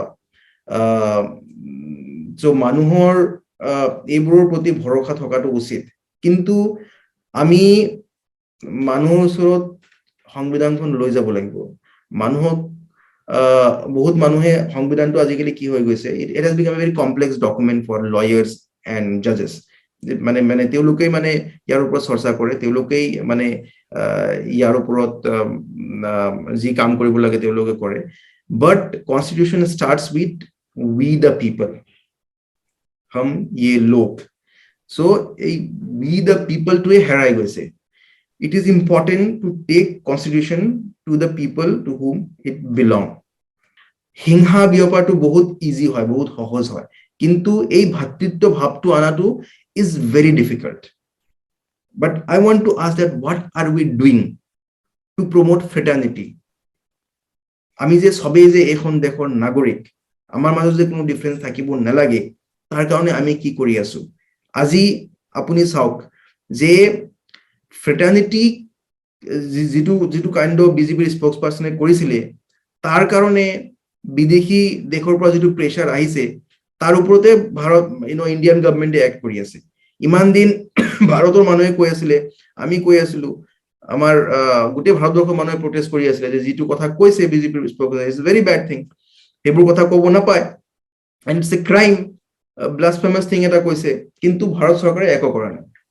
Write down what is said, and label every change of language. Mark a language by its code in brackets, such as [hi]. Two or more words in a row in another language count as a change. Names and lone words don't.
[as] সো মানুহৰ এইবোৰৰ প্ৰতি ভৰসা থকাটো উচিত কিন্তু আমি মানুহৰ ওচৰত সংবিধানখন লৈ যাব লাগিব মানুহক বহুত মানুহে সংবিধানটো আজিকালি কি হৈ গৈছে [en] it has become a very complex document for lawyers and judges [as] মানে তেওঁলোকেই মানে ইয়াৰ ওপৰত চৰ্চা কৰে তেওঁলোকেই মানে ইয়াৰ ওপৰত যি কাম কৰিব লাগে তেওঁলোকে কৰে [en] but constitution starts with we the people [hi] हम ये लोग [en] so we the people to [as] হেৰাই গৈছে [en] it is important to take constitution to the people to whom it belong [as] হিংসা বিয়পাটো বহুত ইজি হয় বহুত সহজ হয় কিন্তু এই ভাতৃত্ব ভাৱটো আনাটো [en] is very difficult but I want to ask that what are we doing to promote fraternity [as] আমি যে সবেই যে এখন দেশৰ নাগৰিক আমাৰ মাজত যে কোনো ডিফাৰেন্স থাকিব নালাগে তাৰ কাৰণে আমি কি কৰি আছো আজি আপুনি চাওক যে fraternity যিটো [en] kind of [as] বিজেপিৰ স্পোকসপাৰ্সনে কৰিছিলে তাৰ কাৰণে বিদেশী দেশৰ পৰা যিটো প্ৰেছাৰ আহিছে তাৰ ওপৰতে ভাৰত [en] Indian governmente act [as] কৰি আছে ইমান দিন ভাৰতৰ মানুহে কৈ আছিলে আমি কৈ আছিলো আমাৰ গোটেই ভাৰতবৰ্ষৰ মানুহে প্ৰটেষ্ট কৰি আছিলে যে যিটো কথা কৈছে বিজেপিৰ স্পোকসপাৰ্সন [en] is very bad thing [as] সেইবোৰ কথা ক'ব নাপায় [en] and it's a crime blasphemous thing [as] এটা কৈছে কিন্তু ভাৰত চৰকাৰে একো কৰা নাই